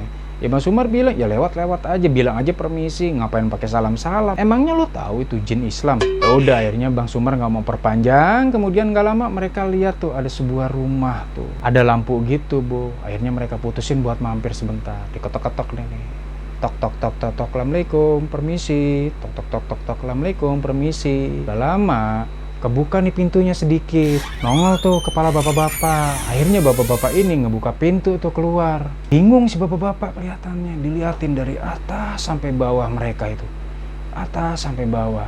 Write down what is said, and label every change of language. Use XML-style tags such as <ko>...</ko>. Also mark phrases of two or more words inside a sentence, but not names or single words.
<id>Ya Bang Sumar bilang, ya lewat-lewat aja, bilang aja permisi, ngapain pakai salam-salam? Emangnya lo tahu itu jin Islam? Ya udah, akhirnya Bang Sumar nggak mau perpanjang. Kemudian nggak lama mereka lihat tuh ada sebuah rumah tuh, ada lampu gitu Bo. Akhirnya mereka putusin buat mampir sebentar, diketok-ketok nih. Tok tok tok tok tok, assalamualaikum, permisi. Tok tok tok tok tok, assalamualaikum, permisi. Gak lama kebuka nih pintunya sedikit, nongol tuh kepala bapak-bapak. Akhirnya bapak-bapak ini ngebuka pintu tuh keluar. Bingung si bapak-bapak kelihatannya, diliatin dari atas sampai bawah mereka itu. Atas sampai bawah.</id>